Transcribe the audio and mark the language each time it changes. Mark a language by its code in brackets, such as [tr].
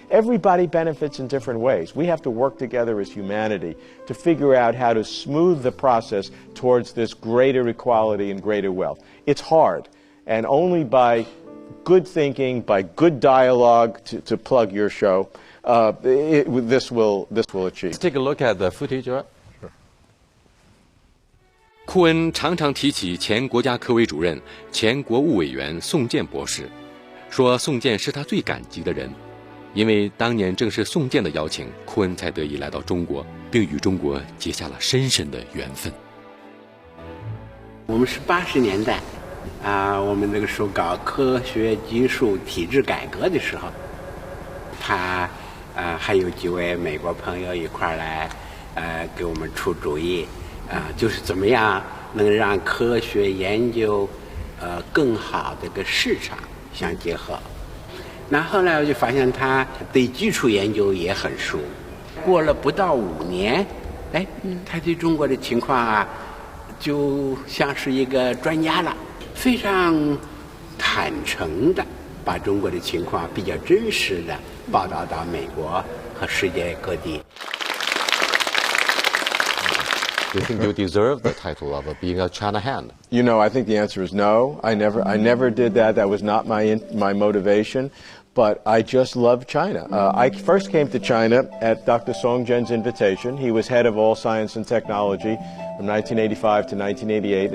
[en] Everybody benefits in different ways. We have to work together as humanity to figure out how to smooth the process towards this greater equality and greater wealth. It's hard, and only by good thinking, by good dialogue, to plug your show, this will achieve. Let's take a look at the footage. [zh] 库恩常常提起前国家科委主任、前国务委员宋健博士，说宋健是他最感激的人，因为当年正是宋健的邀请，库恩才得以来到中国，并与中国结下了深深的缘分。我们是80年代，我们那个时候搞科学技术体制改革的时候，他还有几位美国朋友一块儿来，给我们出主意，就是怎么样能让科学研究，更好的跟市场相结合。那后来我就发现他对基础研究也很熟，过了不到5年，他对中国的情况就像是一个专家了，非常坦诚的把中国的情况比较真实的报道到美国和世界各地。 [en] Do you think you deserve the title of being a China hand? You know, I think the answer is no. I never did that. That was not my motivation. But I just love China. I first came to China at Dr. Song Jian's invitation. He was head of all science and technology from 1985 to 1988.